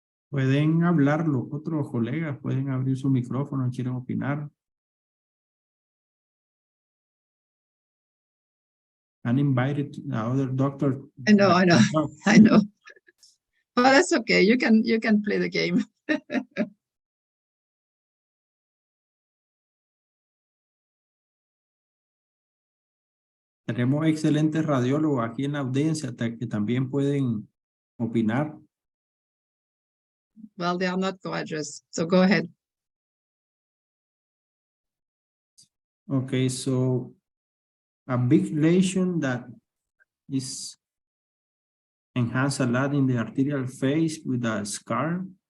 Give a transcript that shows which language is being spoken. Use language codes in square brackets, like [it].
[es] Pueden hablar los otros colegas, pueden abrir su micrófono, quieren opinar. [en] I'm invited to the other doctor. I know, I know. But that's okay. You can play the game. [es] Tenemos excelentes radiólogos aquí en la audiencia que también pueden opinar. [en] Well, they are not courageous, so go ahead. Okay, so a big lesion that is enhanced a lot in the arterial phase with a scar.